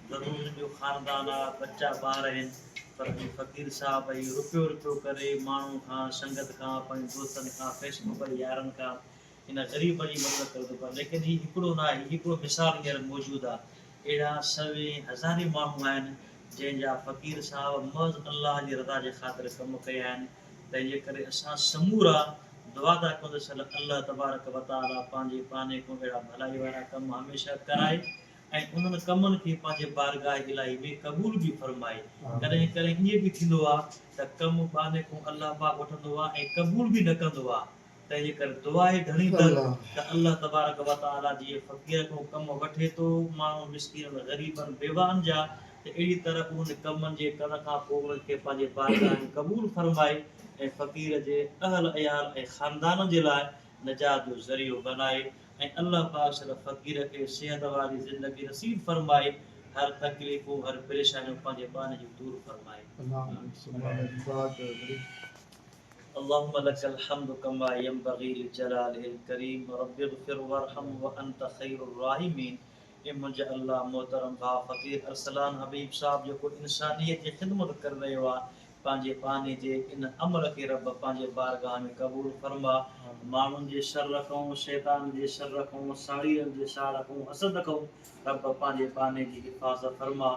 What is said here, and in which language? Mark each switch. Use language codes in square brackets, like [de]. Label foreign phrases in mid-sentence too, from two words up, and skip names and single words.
[sd] ज़रूर जो ख़ानदान आहे, बच्चा ॿार आहिनि, पर ही फ़क़ीर साहब भई रुपियो रुपियो करे माण्हू खां, संगत खां, पंहिंजे दोस्तनि खां, फेसबुक जे यारनि खां इन ग़रीब जी मदद करे थो पियो। लेकिन ही हिकिड़ो न आहे, हिकिड़ो मिसाल हींअर मौजूदु आहे। अहिड़ा सवे हज़ारे माण्हू आहिनि जंहिंजा फ़क़ीर साहब महज़ अलाह जी रज़ा जे ख़ातिर कमु कया आहिनि। तंहिंजे करे असां समूरा दुआ था कयूं त [ar] الله تبارك وتعالى [sd] पंहिंजे पाने खां अहिड़ा भलाई वारा कम हमेशह कराए ऐं उन्हनि कमनि खे पंहिंजे बारगाह इलाही में क़बूल बि फरमाए। कॾहिं कॾहिं ईअं बि थींदो आहे त कमु बाने खां अल्लाह पाक वठंदो आहे ऐं क़बूल बि न कंदो आहे। तंहिंजे करे दुआ ई घणी त [ar] الله تبارك وتعالى [sd] जी फ़क़ीर खां कमु वठे थो, माण्हू मिस्कीन ग़रीबनि बेवान जा, त अहिड़ी तरह उन्हनि कमनि जे करण खां पोइ उन्हनि खे पंहिंजे बारगाह में क़बूल फरमाए ऐं फ़क़ीर जे अहल अयाल ऐं ख़ानदान जे लाइ निजात जो ज़रियो बनाए ऐं अल्लाह पाक सिर्फ़ु फ़क़ीर खे सिहत वारी ज़िंदगी नसीब फरमाए, हर तकलीफ़ूं, हर परेशानियूं पंहिंजे पान जी दूर फरमाए। [ar] اللهم لك الحمد كما ينبغي لجلالك الكريم رب اغفر وارحم وانت خير الراحمين। [sd] मुंहिंजा अल्लाह मोहतरम भाउ फ़क़ीर अरसलान हबीब साहब जेको इंसानियत जी ख़िदमत करे रहियो आहे, पंहिंजे पाने जे इन अमल खे रब पंहिंजे बारगाह में क़बूल फरमा। माण्हुनि जे शर खां, शैतान जे शर खां, साड़ीरनि जे साड़ खां, हसद खां रब पंहिंजे पाने जी हिफ़ाज़त फरमा।